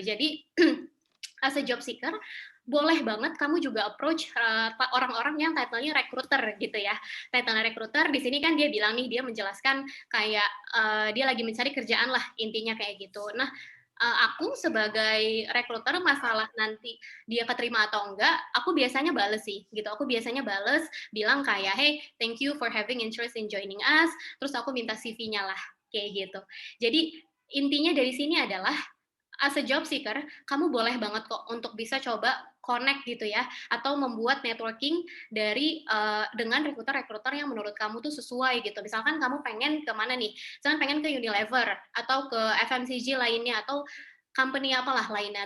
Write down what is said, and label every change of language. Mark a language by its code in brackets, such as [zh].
[id] Jadi [en] as a job seeker [id] boleh banget kamu juga approach orang-orang yang title-nya recruiter gitu ya. Title recruiter di sini kan dia bilang nih, dia menjelaskan kayak dia lagi mencari kerjaan lah, intinya kayak gitu. Nah, aku sebagai recruiter, masalah nanti dia keterima atau enggak, aku biasanya bales sih gitu. Aku biasanya bales bilang kayak, [en] hey, thank you for having interest in joining us. [id] Terus aku minta CV-nya lah, kayak gitu. Jadi intinya dari sini adalah [en] as a job seeker, [id] kamu boleh banget kok untuk bisa coba connect gitu ya, atau membuat networking dengan recruiter-recruiter yang menurut kamu tuh sesuai gitu. Misalkan kamu pengen kemana nih? Misalkan pengen ke Unilever atau ke FMCG lainnya atau company apalah lainnya.